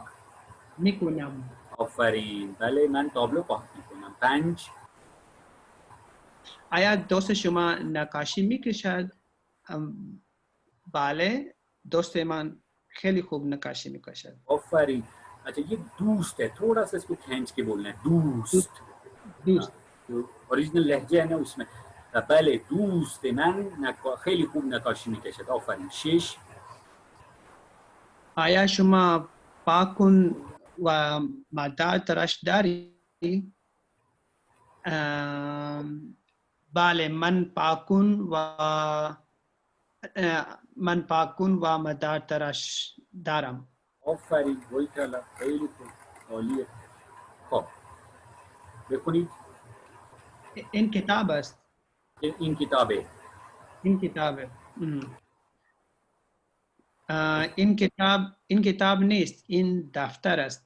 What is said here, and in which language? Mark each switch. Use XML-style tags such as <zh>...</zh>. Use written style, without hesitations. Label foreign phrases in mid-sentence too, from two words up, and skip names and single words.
<fa>میکنم. آفرین، بله من تابلو پاک میکنم. پنج آیا دوست شما نقاشی میکشد. بله دوست من خیلی خوب نقاشی میکشد. آفرین.</fa> <ur>اچھا یہ دوست ہے، تھوڑا سا اس کو کھینچ کے بولنا ہے. دوست اوریجنل لہجہ ہے نا اس میں.</ur> <fa>بله دوست من خیلی خوب نقاشی میکشد. آفرین. شش آیا شما پاکن و مدار تراش داری. بله من پاکن و مدار تراش دارم. آفرین،</fa> <ur>وہی کہلا.</ur> <fa>خیلی خوب، عالیه. خب بخونید. این کتاب است. این کتابه. این کتابه. این کتاب نیست، این دفتر است.</fa>